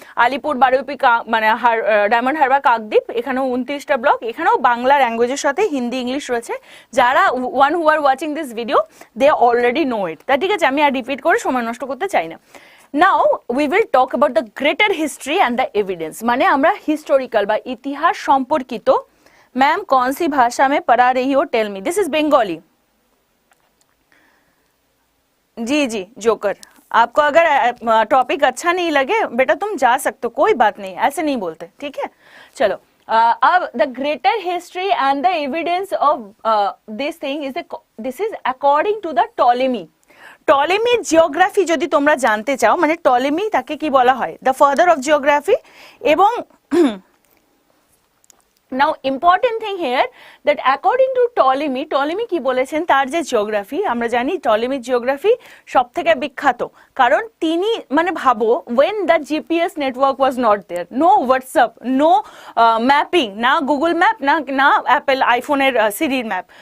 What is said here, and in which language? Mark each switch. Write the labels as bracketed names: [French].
[Bangla] আলিপুর, বারুইপুর, মানে ডায়মন্ড হারবার, কাকদ্বীপ, এখানেও 29টা ব্লক। এখানেও বাংলা ল্যাঙ্গুয়েজের সাথে হিন্দি, ইংলিশ রয়েছে। [English] যারা who are watching this video, they already know it. [Bangla] তা ঠিক আছে, আমি আর রিপিট করে সময় নষ্ট করতে চাই না। [English] Now we will talk about the greater history and the evidence. [Bangla] মানে আমরা হিস্টোরিক্যাল বা ইতিহাস সম্পর্কিত। [Hindi] मैम कौन सी भाषा में पढ़ा रही हो? [English] Tell me. This is Bengali. [Hindi] Ji joker, आपको अगर टॉपिक अच्छा नहीं लगे बेटा तुम जा सकते हो, कोई बात नहीं, ऐसे नहीं बोलते, ठीक है? चलो, अब [English] The greater history and the evidence of this thing is this is according to the Ptolemy. [Bangla] টলেমির geography যদি তোমরা জানতে চাও, মানে টলেমি তাকে কি বলা হয়, [English] The father of geography. এবং now important thing here that according to Ptolemy, [Bangla] Ptolemy কি বলেছেন তার যে জিওগ্রাফি, আমরা জানি টলেমির জিওগ্রাফি সব থেকে বিখ্যাত, কারণ তিনি মানে ভাবো [English] when the GPS network was not there, [Bangla] no WhatsApp, no mapping, না গুগল ম্যাপ, না না অ্যাপেল আইফোনের সিরির ম্যাপ।